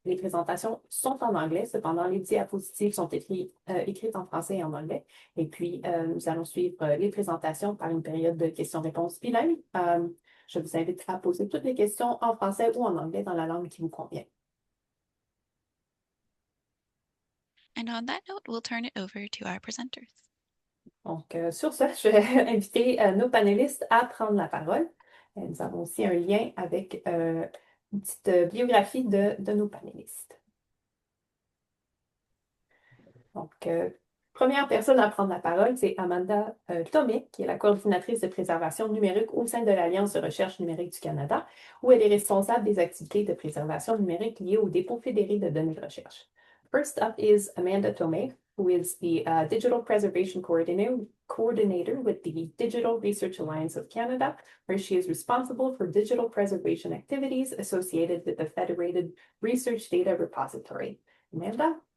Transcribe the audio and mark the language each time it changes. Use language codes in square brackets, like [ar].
[fr] Les présentations sont en anglais, cependant les diapositives sont écrites en français et en anglais. Et puis, nous allons suivre les présentations par une période de questions-réponses bilingues. Je vous invite à poser toutes les questions en français ou en anglais dans la langue qui vous convient. [en] And on that note, we'll turn it over to our presenters. [fr] Donc, sur ce, je vais inviter nos panélistes à prendre la parole. Nous avons aussi un lien avec une petite biographie de nos panélistes. Donc, première personne à prendre la parole, c'est Amanda Thomé, qui est la coordinatrice de préservation numérique au sein de l'Alliance de recherche numérique du Canada, où elle est responsable des activités de préservation numérique liées au dépôt fédéré de données de recherche. [en] First up is Amanda Thomé, who is the Digital Preservation Coordinator with the Digital Research Alliance of Canada, where she is responsible for digital preservation activities associated with the Federated Research Data Repository. Amanda?